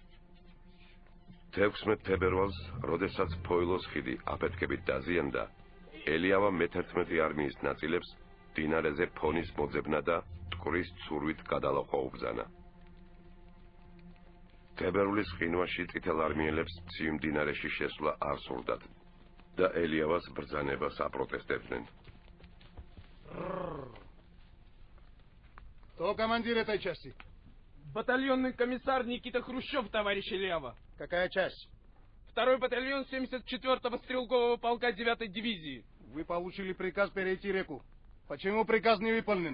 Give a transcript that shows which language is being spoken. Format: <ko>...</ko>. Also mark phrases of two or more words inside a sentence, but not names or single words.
<ka>16 თებერვალს, როდესაც ფოილოს ხიდი აფეთქებით დაზიანდა, ელიავა მე-11 არმიის ნაწილებს დინარეზე ფონის მოძებნა და ტყრის ცურვით გადალახვა უბრძანა. თებერვლის ყინვაში წითელ არმიელებს ცივ მდინარეში შესვლა არ სურდათ და ელიავას ბრძანებას აპროტესტებდნენ.</ka> <ru>Кто командир этой части? Батальонный комиссар Никита Хрущев, товарищ Ильява. Какая часть? 2-й батальон 74-го стрелкового полка 9-й дивизии. Вы получили приказ перейти реку. Почему приказ не выполнен?</ru>